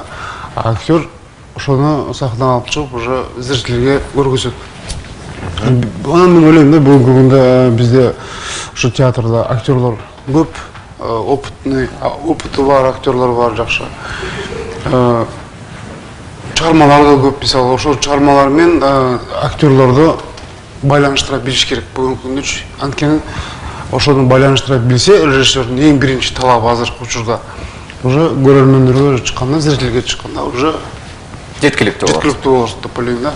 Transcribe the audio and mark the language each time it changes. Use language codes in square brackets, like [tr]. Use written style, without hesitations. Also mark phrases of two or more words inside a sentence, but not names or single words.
[kk] Актер ошоны сахнаға алып шығып, уже зрительге көргізеді. Онан мен ойлаймын да, бүгінгі күнде бізде ошо театрда актерлар көп, опыты бар актерлар бар жақсы. Чармалар да көп, мысалы, [ky] ошо чармалар мен актерларды байланыштыра билиш керек бүгүнкү күндө. Анткени ошону байланыштыра билсе, режиссердин эң биринчи талабы азыркы учурда уже көрөрмөндөргө чыкканда, зрительге чыкканда уже жеткиликтүү болот деп ойлойм да.